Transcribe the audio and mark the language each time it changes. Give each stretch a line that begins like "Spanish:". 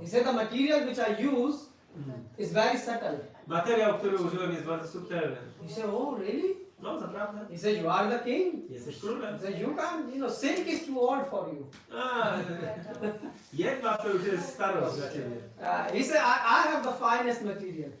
English: He said, the material which I use is very subtle.
Polish: Materiał, który użyłem, jest bardzo subtelny.
English: He said, oh really?
Polish: No, naprawdę.
English: He said, you are the king.
Polish: Jesteś królem.
English: He said, you can't, silk is too old for you.
Polish: A, jedwab to już jest starość dla ciebie.
English: He said, I have the finest material.